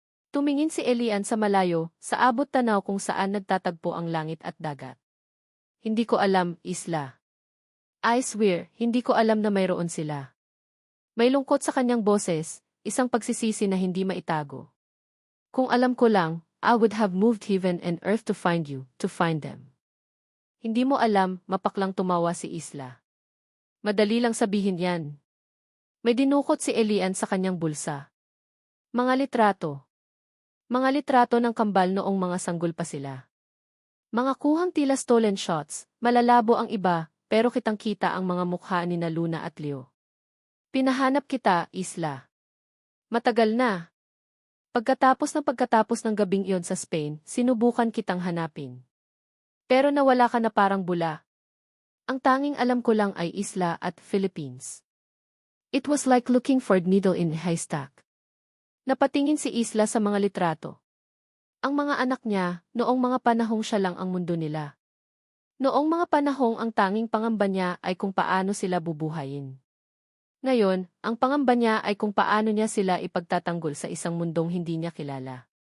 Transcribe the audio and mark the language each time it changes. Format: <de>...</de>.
<tl>Tumingin si Elian sa malayo, sa abot tanaw kung saan nagtatagpo ang langit at dagat. Hindi ko alam, Isla.</tl> <en>I swear,</en> <tl>hindi ko alam na mayroon sila. May lungkot sa kanyang boses, isang pagsisisi na hindi maitago. Kung alam ko lang,</tl> <en>I would have moved heaven and earth to find you, to find them.</en> <tl>Hindi mo alam, mapaklang tumawa si Isla. Madali lang sabihin yan. May dinukot si Elian sa kanyang bulsa. Mga litrato. Mga litrato ng kambal noong mga sanggol pa sila. Mga kuhang tila stolen shots, malalabo ang iba, pero kitang-kita ang mga mukha ni na Luna at Leo. Pinahanap kita, Isla. Matagal na. Pagkatapos ng gabing iyon sa Spain, sinubukan kitang hanapin. Pero nawala ka na parang bula. Ang tanging alam ko lang ay Isla at Philippines.</tl> <en>It was like looking for a needle in a haystack.</en> <tl>Napatingin si Isla sa mga litrato. Ang mga anak niya, noong mga panahong siya lang ang mundo nila. Noong mga panahong ang tanging pangamba niya ay kung paano sila bubuhayin. Ngayon, ang pangamba niya ay kung paano niya sila ipagtatanggol sa isang mundong hindi niya kilala.</tl>